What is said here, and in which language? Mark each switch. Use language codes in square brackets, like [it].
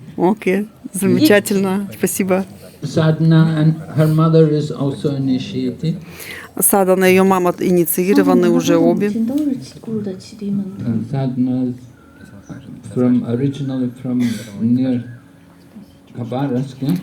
[ru] Окей, замечательно, спасибо. [en] Sadhana and her mother is also initiated. [ru] Садана и ее мама инициированы уже обе. [zh] 都是古的启迪门徒。 [en] Sadhana is originally from near Khabarovsk.